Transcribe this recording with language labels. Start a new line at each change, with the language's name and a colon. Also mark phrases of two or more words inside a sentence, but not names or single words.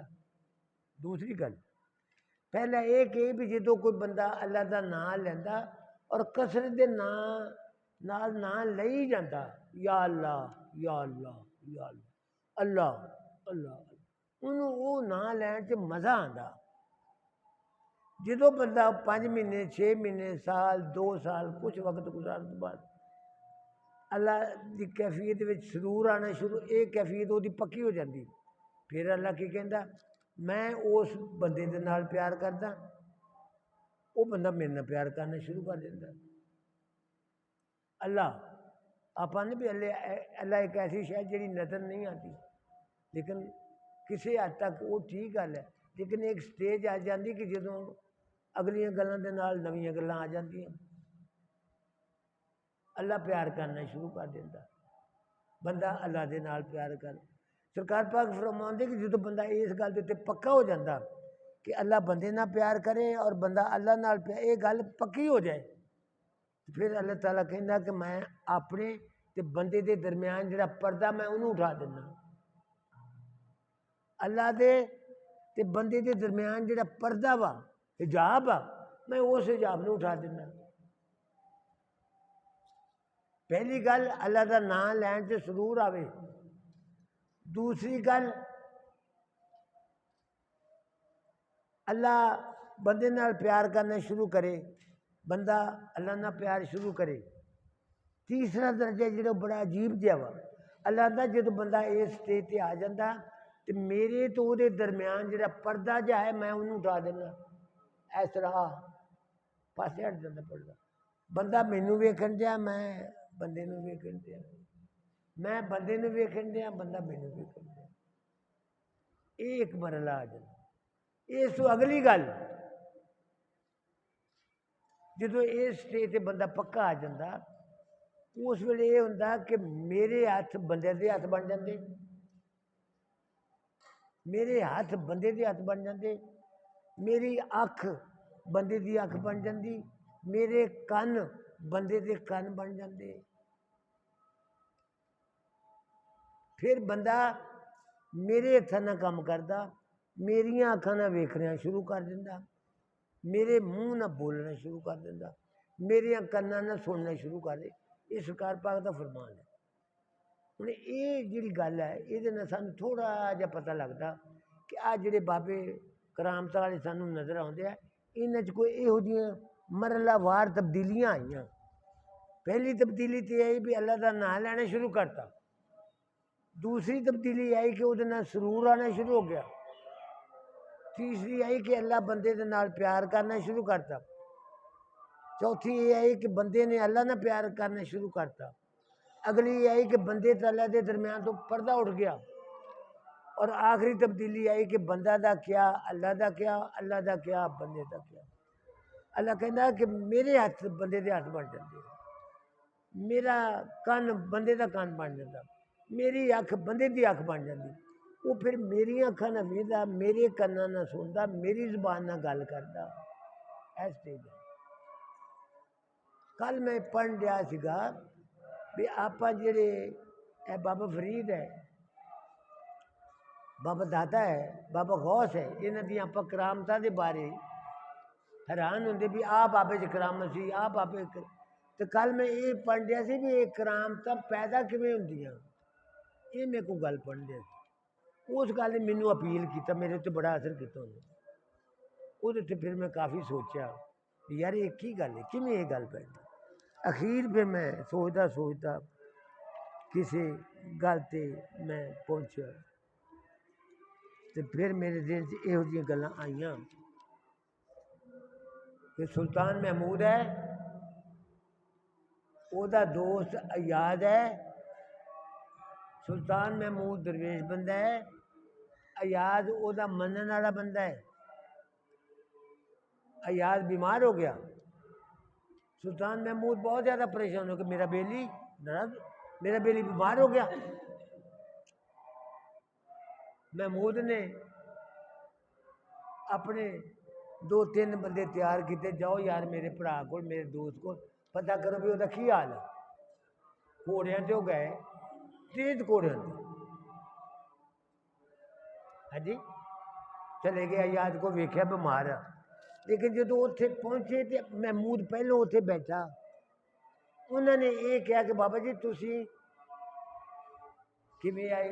Punjabi: دوسری گل پہلا یہ کہ بھی جدو کوئی بندہ اللہ دا نام لینا اور کثرت دے نال نام لئی جاتا، یا اللہ یا اللہ یا اللہ اللہ اللہ، انہوں وہ نام لین چ مزہ آتا۔ جدو بندہ 5 مہینے 6 مہینے سال 2 سال کچھ وقت گزارن تو بعد اللہ دی کیفیت وچ سرور آنا شروع، یہ کیفیت وہ پکی ہو جاتی، پھر اللہ کی کہندا میں اس بندے دے نال پیار کردا، وہ بندہ میرے نال پیار کرنا شروع کر دیتا۔ اللہ آپ نے بھی اللہ ایک ایسی شاید جڑی نظر نہیں آتی، لیکن کسی حد تک وہ ٹھیک گل ہے، لیکن ایک سٹیج آ جاتی کہ جدوں اگلیاں گلاں دے نال نویاں گلاں آ جاندیاں، اللہ پیار کرنا شروع کر دیتا، بندہ اللہ دے نال پیار کر۔ سرکار پاک فرماندے کہ جدوں بندہ اس گل دے تے پکا ہو جاتا کہ اللہ بندے نال پیار کرے اور بندہ اللہ نال پیار، یہ گل پکی ہو جائے، پھر اللہ تعالیٰ کہندا کہ میں اپنے تے بندے دے درمیان جڑا پردہ میں انہوں اٹھا دینا، اللہ دے تے بندے دے درمیان جڑا پردہ وا حجاب آ، میں اس حجاب نو اٹھا دینا۔ پہلی گل اللہ دا نام لین سے سرور آوے، دوسری گل اللہ بندے نال پیار کرنا شروع کرے، بندہ اللہ نال پیار شروع کرے۔ تیسرا درجہ جڑا بڑا عجیب جہا وا، اللہ دا جدو بندہ اس سٹیج تے آ جاتا تو میرے تو دے درمیان جڑا پردہ جہا ہے میں انہوں اٹھا دینا، اس طرح پاسے ہٹ جاتا پردہ، بندہ مینوں ویکھن دیا میں بندے نوں ویکھن دیا، میں بندے نوں ویکھن دیا بندہ مینوں ویکھن دیا، یہ ایک مرحلہ آ جاتا۔ اس تو اگلی گل جدو اس سٹیج تے بندہ پکا آ جاتا، اس ویلے یہ ہوتا کہ میرے ہاتھ بندے دے ہاتھ بن جاندے، میرے ہاتھ بندے دے ہاتھ بن جاندے، میری اکھ بندے دی اکھ بن جاندی، میرے کن بندے دے کن بن جاندے، پھر بندہ میرے ہتھاں نال کام کردا، میریاں اکھاں نال ویکھنا شروع کر دیندا، میرے منہ نال بولنا شروع کر دیندا، میریاں کناں نال سننا شروع کر دے۔ یہ سرکار پاک دا فرمان ہے۔ ہن یہ جڑی گل ہے یہ نال سانوں تھوڑا جہا پتہ لگدا کہ آ جڑے بابے کرامت والے سانوں نظر آؤندے ہیں، انہاں چ کوئی یہو جیاں مرحلہ وار تبدیلیاں آئیاں۔ پہلی تبدیلی تو یہ بھی اللہ دا نام لینا شروع کرتا، دوسری تبدیلی آئی کہ وہ سرور آنا شروع ہو گیا، تیسری آئی کہ اللہ بندے دے نال پیار کرنا شروع کرتا، چوتھی یہ آئی کہ بندے نے اللہ نال پیار کرنا شروع کرتا، اگلی یہ آئی کہ بندے تے اللہ دے درمیان تو پردہ اٹھ گیا، اور آخری تبدیلی آئی کہ بندہ دا کیا اللہ دا کیا، اللہ دا کیا بندے دا کیا۔ اللہ کہندا کہ میرے ہاتھ بندے دے ہاتھ بن جاندے، میرا کن بندے دا کن بن جاتا، میری اکھ بندے دی اکھ بن جاتی، وہ پھر میری اکھاں نال ویکھدا، میرے کناں نال سندا، میری زبان نال گل کردا، ایس سٹیج ہے۔ کل میں پڑھن ڈیا سیگا بھی آپ جڑے اے بابا فرید ہے، بابا داتا ہے، بابا غوث ہے، انہاں دی آپ کرامتاں دے بارے حیران ہوندے بھی آ بابے چ کرامت سی، آ بابے تو کل میں یہ پڑھ دیا سی بھی یہ کرامتاں پیدا کیویں ہوندیاں، یہ میرے کو گل پڑھ دیا سی، اس گل نے مینوں اپیل کیتا، میرے تے بڑا اثر کیتا انہیں، وہ تے پھر میں کافی سوچا یار یہ کی گل ہے، کیویں یہ گل پہ اخیر پھر میں سوچتا کسی گل تے میں پہنچا، تو پھر میرے دل سے یہو جی گلاں آئیاں کہ سلطان محمود ہے، او دا دوست ایاد ہے، سلطان محمود درویش بندہ ہے، ایاد او دا منن والا بندہ ہے، ایاد بیمار ہو گیا، سلطان محمود بہت زیادہ پریشان ہو کہ میرا بیلی بیمار ہو گیا۔
Urdu: محمود نے اپنے دو تین بندے تیار کیے، جاؤ یار میرے بھرا کو، میرے دوست کو پتہ کرو بھی اسکا کی حال ہے. گھوڑیاں تو گئے، تیز گھوڑیاں تے ہاں جی چلے گئے.
Punjabi: اجاد کو ویکھیا بیمار ہے، لیکن جو اتھے پہنچے تو محمود پہلوں اتھے بیٹھا، انہوں نے یہ کہا کہ بابا جی تسی کیویں آئے.